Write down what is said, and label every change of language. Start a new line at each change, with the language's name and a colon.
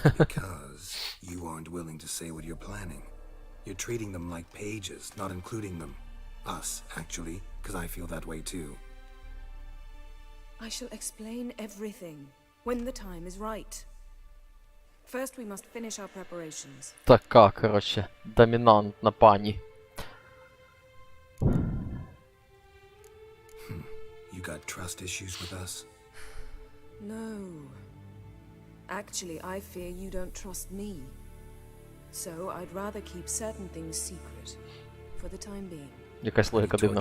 English: Because you aren't willing to say what you're planning. You're treating them like pages, not including them. Us, actually, because I feel that way too. I shall explain everything when the time is right. First, we must finish our preparations.
Ukrainian: Така, коротше, домінантна пані.
English: You got trust issues with us? No. Actually, I fear you don't trust me. So, I'd rather keep certain things secret. For the time being.
Ukrainian: Якась логіка дивна.